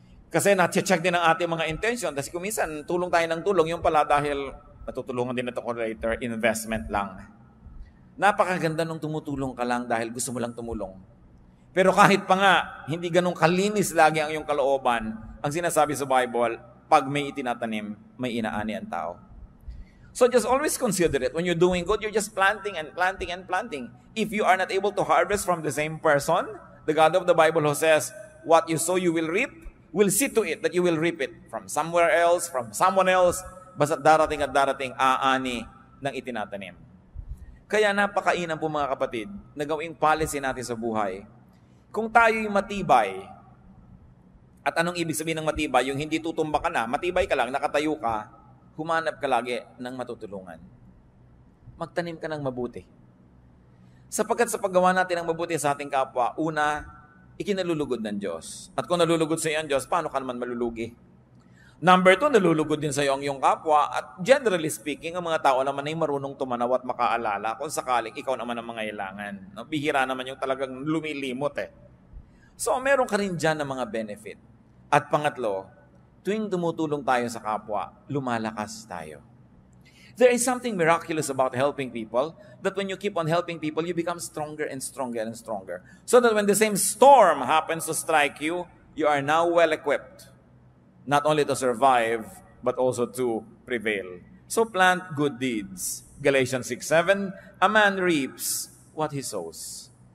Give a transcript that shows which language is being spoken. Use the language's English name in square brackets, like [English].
[Filipino] Kasi na-check din ang ating mga intention. Kasi kung minsan, tulong tayo ng tulong, yung pala dahil matutulungan din ito ko later, investment lang. Napakaganda nung tumutulong ka lang dahil gusto mo lang tumulong. Pero kahit pa nga, hindi ganun kalinis lagi ang iyong kalooban, ang sinasabi sa Bible, pag may itinatanim, may inaani ang tao. [English] So just always consider it. When you're doing good, you're just planting and planting and planting. If you are not able to harvest from the same person, the God of the Bible who says, what you sow, you will reap, will see to it that you will reap it from somewhere else, from someone else, [Filipino] basta darating at darating aani ng itinatanim. Kaya napakainam po mga kapatid, na gawing policy natin sa buhay. Kung tayo'y matibay, at anong ibig sabihin ng matibay? Yung hindi tutumba ka na, matibay ka lang, nakatayo ka, humanap ka lagi ng matutulungan. Magtanim ka ng mabuti. Sapagkat sa paggawa natin ng mabuti sa ating kapwa, una, ikinalulugod ng Diyos. At kung nalulugod sa iyo ang Diyos, paano ka naman malulugi? Number 2, nalulugod din sa iyo ang iyong kapwa. At [English] generally speaking, [Filipino] ang mga tao naman ay marunong tumanaw at makaalala kung sakaling ikaw naman ang mangailangan. No? Bihira naman yung talagang lumilimot eh. So, meron ka rin dyan ng mga benefit. At pangatlo, tuwing tumutulong tayo sa kapwa, lumalakas tayo. [English] There is something miraculous about helping people, that when you keep on helping people, you become stronger and stronger and stronger. So that when the same storm happens to strike you, you are now well-equipped, not only to survive, but also to prevail. So plant good deeds. Galatians 6:7, a man reaps what he sows.